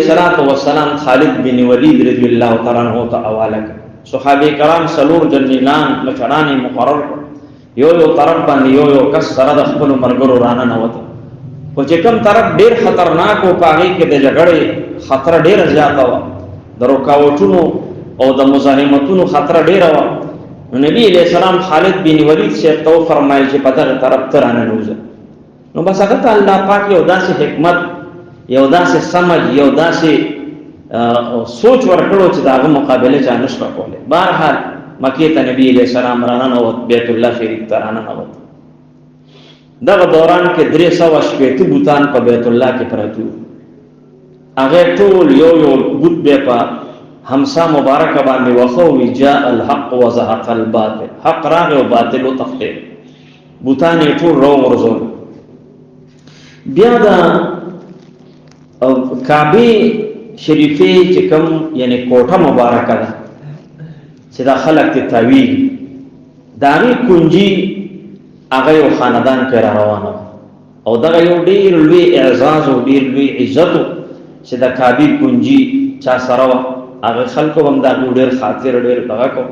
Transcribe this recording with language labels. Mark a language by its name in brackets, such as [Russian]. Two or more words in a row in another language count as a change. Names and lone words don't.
[Pashto] السلام خالد بن ولید [Arabic] رضی الله تعالی عنہ [Pashto] ته حواله کړ صحابه کرام سلور جنرالان مشران مقرر یو طرف باندې یو کس سره د خپل مرګرو رانه نه وته خو چې کوم طرف ډیر خطرناک او پاغي کې د جګړې خطر ډیر زیات و، د رکاوټونو او د مزاحمتونو خطر ډیر و، نو نبی [Arabic] علیہ السلام [Pashto] خالد بن ولید [Urdu] سے تو [Pashto] فرمایل چې په دغه طرف ترانه نوځه. نو بس هغه ته الله پاک یو داسې حکمت، یو داسې سمج، یو داسې سوچ ورکړو چې داغه مقابله چا نشو کوله. بهرحال مکې ته نبی [Arabic] علیہ السلام [Pashto] راننوت، بیت الله شریف ته راننوت. دغه دوران کې 300 بوتان په بیت الله کې پراته وو. هغه ټول یو یو بوت به په همسا مبارک باندې وخو وی [Arabic] جاء الحق وزهق الباطل، [Pashto] حق راغ او باطل تخته. بوتان ټول رو ورزول. بیا دا کعبه شریفه چې کوم یعنی کوټه مبارکه ده چې دا خلق ته تاویل داغي کنجي هغه یو خاندان کې روانه او دغه یو ډیر لوی اعزاز او ډیر لوی عزت چې د کعبه کنجي چا سره هغه خلکو هم دا ډیر خاطر ډیر دغه کو.